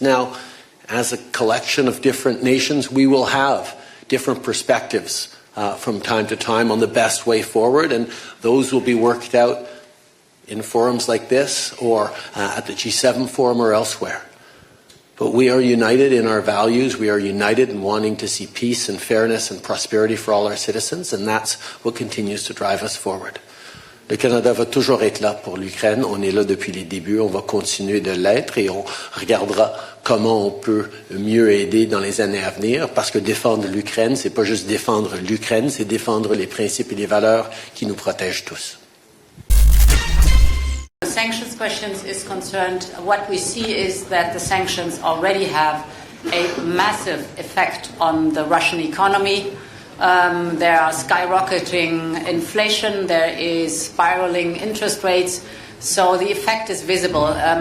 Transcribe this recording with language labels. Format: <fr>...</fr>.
<en>Now, as a collection of different nations, we will have different perspectives from time to time on the best way forward, and those will be worked out in forums like this or at the G7 forum or elsewhere. But we are united in our values. We are united in wanting to see peace and fairness and prosperity for all our citizens, and that's what continues to drive us forward.</en> <fr>Le Canada va toujours être là pour l'Ukraine. On est là depuis les débuts. On va continuer de l'être et on regardera comment on peut mieux aider dans les années à venir. Parce que défendre l'Ukraine, c'est pas juste défendre l'Ukraine, c'est défendre les principes et les valeurs qui nous protègent tous.</fr> <en>The sanctions question is concerned, what we see is that the sanctions already have a massive effect on the Russian economy. There are skyrocketing inflation, there is spiraling interest rates, so the effect is visible.</en>